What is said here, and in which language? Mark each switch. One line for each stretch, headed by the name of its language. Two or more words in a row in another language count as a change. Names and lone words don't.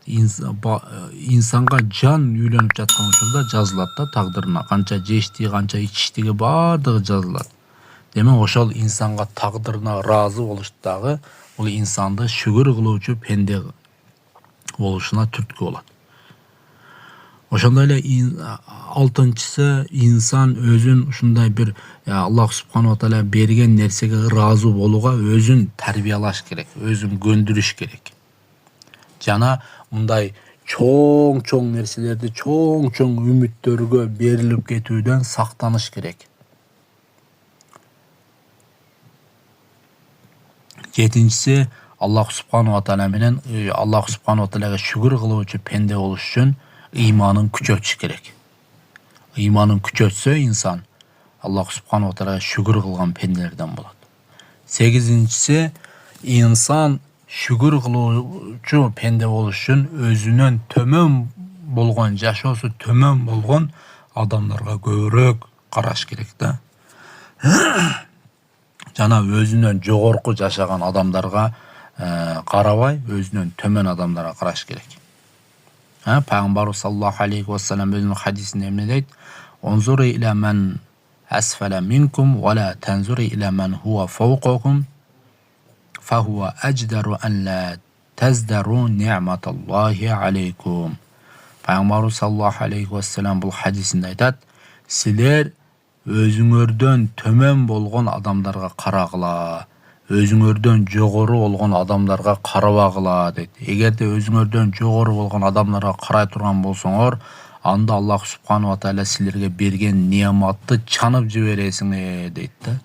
Kyrgyz: Инсанга жан үйлөнүп жаткан учурда жазылат да, тагдырына канча жештиги, канча ичиштиги баардыгы жазылат. Демек ошол инсанга тагдырына ыраазы болуштагы бул инсанды шүгүр кылуучу пенде болушуна түрткү болот. Ошондой эле алтынчысы, инсан өзүн ушундай бир
Arabic: الله سبحانه وتعالى
Kyrgyz: берген нерсеге ыраазы болууга өзүн тарбиялаш керек, өзүн көндүрүш керек. Жана мындай чоң нерселерди, чоң үмүттөргө берилип кетүүдөн сактаныш керек. Жетинчиси,
Arabic: الله سبحانه وتعالى
Kyrgyz: менен
Arabic: الله سبحانه وتعالى
Kyrgyz: шүгүр кылуучу пенде болуш үчүн ыйманын күчөтүш керек. Imanын күчөтсө инсан
Arabic: الله سبحانه وتعالى
Kyrgyz: шүгүр кылган пенделерден болот. 8-инчиси инсан шүгүр кылуучу пенде болуш үчүн өзүнөн төмөн болгон, жашоосу төмөн болгон адамдарга көбүрөөк караш керек да. Жана өзүнөн жогорку жашаган адамдарга карабай, өзүнөн төмөн адамдарга караш керек. Пайгамбарыбыз
Arabic: صلى الله عليه وسلم
Kyrgyz: өзүнүн хадисинде эмне дейт?
Arabic: انظروا إلى من أسفل منكم ولا تنظروا إلى من هو فوقكم فهو أجدر أن لا تزدروا نعمة الله عليكم.
Kyrgyz: Пайгамбарыбыз
Arabic: صلى الله عليه وسلم
Kyrgyz: бул хадисинде айтат: силер өзүңөрдөн төмөн болгон адамдарга карагыла, өзүңөрдөн жогору болгон адамдарга карабагыла дейт. Эгерде өзүңөрдөн жогору болгон адамдарга карай турган болсоңор, анда
Arabic: الله سبحانه وتعالى
Kyrgyz: силерге берген неаматты чанып жибересиңер дейт да.